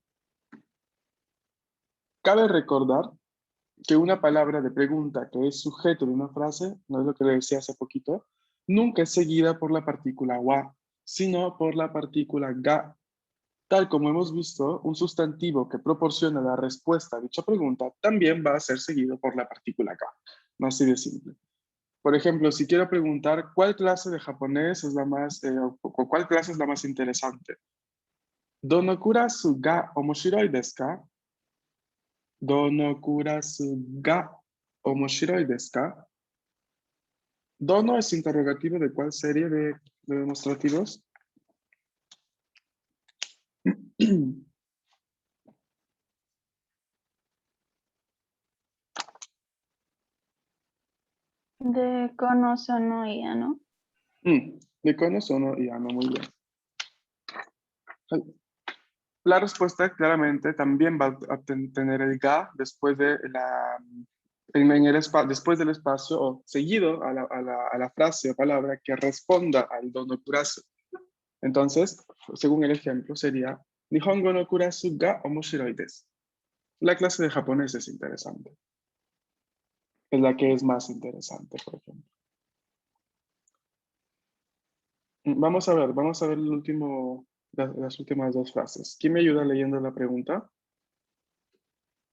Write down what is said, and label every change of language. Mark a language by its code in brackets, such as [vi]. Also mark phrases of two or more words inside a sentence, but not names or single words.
[es] Cabe recordar que una palabra de pregunta que es sujeto de una frase, no es lo que le decía hace poquito, nunca es seguida por la partícula wa, sino por la partícula ga. Tal como hemos visto, un sustantivo que proporciona la respuesta a dicha pregunta también va a ser seguido por la partícula ga. No así de simple. Por ejemplo, si quiero preguntar cuál clase de japonés es la más, o cuál clase es la más interesante. [ja] ¿どのクラスが面白いですか? ¿どのクラスが面白いですか? [es] Dono es interrogativo de cuál serie de demostrativos. De Konosonoya, ¿no? De [ja] この その [es] y Ano, muy bien. La respuesta claramente también va a tener el ga después, después del espacio o seguido a la frase o palabra que responda al [ja] どのクラス. [es] Entonces, según el ejemplo, sería [ja] 日本語のクラスが面白いです. [es] La clase de japonés es interesante. Es la que es más interesante, por ejemplo. Vamos a ver las últimas dos frases. ¿Quién me ayuda leyendo la pregunta?